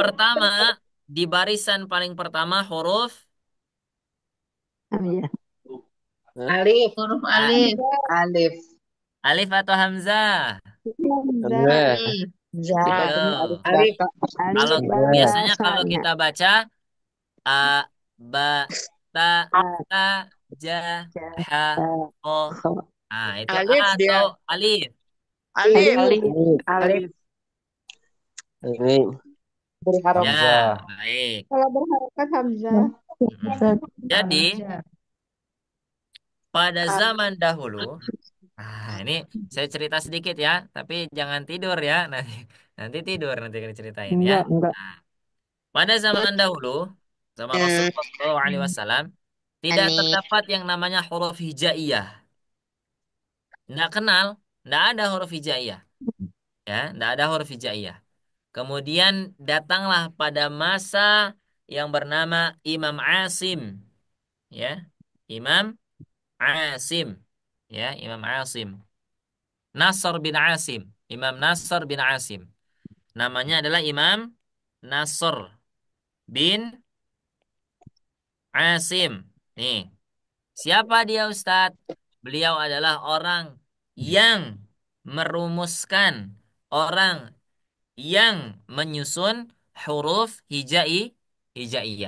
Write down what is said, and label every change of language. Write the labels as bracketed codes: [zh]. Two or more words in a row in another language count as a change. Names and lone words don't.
[id] pertama di barisan paling pertama huruf Hamzah. Alif. Huruf ah, alif. Alif. alif atau hamzah? Hamzah. Ayo. Alif. Kalau biasanya kalau Bahasanya. kita baca a, ba, ta, ta, ja, ha, o. Nah, itu a Alif dia. atau alif? Alif. Alif. Alif. Alif. Beri Ya, harokat. baik. Kalau berharokat Hamzah. Jadi Hamzah. pada zaman dahulu, ini saya cerita sedikit ya, tapi jangan tidur ya, nanti tidur nanti kita ceritain ya. Enggak. Nah, pada zaman dahulu, zaman Rasulullah SAW, tidak Ani. terdapat yang namanya huruf hijaiyah. Nggak kenal, nggak ada huruf hijaiyah. Ya, nggak ada huruf hijaiyah. Kemudian datanglah pada masa yang bernama Imam Asim. Ya, Imam Asim. Ya, Imam Asim. Nasr bin Asim. Imam Nasr bin Asim. Namanya adalah Imam Nasr bin Asim. Nih, siapa dia Ustadz? Beliau adalah orang yang merumuskan, orang yang menyusun huruf hijaiyah.